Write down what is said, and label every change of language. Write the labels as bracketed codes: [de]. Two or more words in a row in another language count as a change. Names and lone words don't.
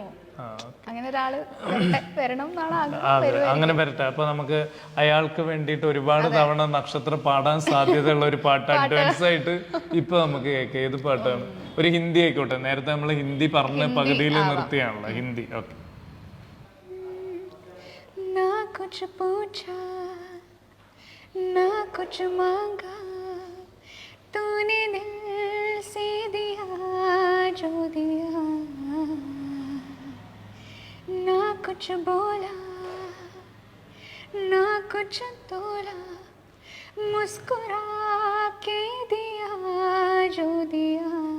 [ml] അങ്ങനെ ഒരാള് വരണം എന്നാണ് ആഗ്രഹം. അങ്ങനെ വരട്ടെ. അപ്പൊ നമുക്ക് അയാൾക്ക് വേണ്ടിയിട്ട് ഒരുപാട് തവണ നക്ഷത്രം പാടാൻ സാധ്യതയുള്ള ഒരു പാട്ട് അഡ്വാൻസ് ആയിട്ട് ഇപ്പൊ നമുക്ക് കേൾക്കാം. ഏത് പാട്ടാണ്? ഒരു ഹിന്ദി ആയിക്കോട്ടെ. നേരത്തെ നമ്മൾ ഹിന്ദി പറഞ്ഞ പകുതിയിൽ നിർത്തിയാണല്ലോ. ഹിന്ദി. ഓക്കെ. [hi] ना कुछ पूछा ना कुछ मांगा, तूने दिल से दिया जो दिया, ना कुछ बोला ना कुछ तोला, मुस्कुरा के दिया जो दिया,